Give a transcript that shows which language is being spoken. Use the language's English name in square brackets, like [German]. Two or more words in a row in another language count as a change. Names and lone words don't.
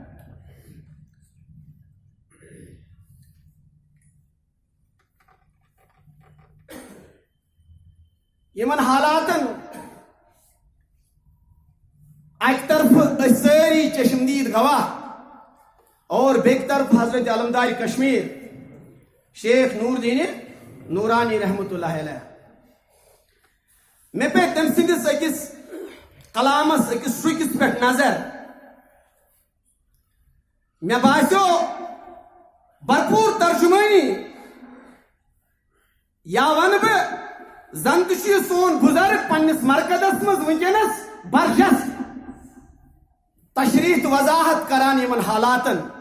[Kashmiri] یمن حالاتن اکہِ طرفہٕ أسۍ سٲری چشمدید گواہ اور بیٚکہِ طرف حضرت علمدار کشمیر شیخ نور الدین نورانی رحمۃ اللہ علیہ. مےٚ پیٚیہِ تٔمۍ سٕنٛدِس أکِس کلامس أکِس شُرکِس پٮ۪ٹھ نظر. مےٚ باسیو بھرپوٗر ترجمٲنی یا ونہٕ بہٕ زن تہِ چھُ یہِ سون بُزرگ پننِس مرکزس منٛز وٕنکیٚنس برجست تشریح تہٕ وضاحت کران یمن حالاتن.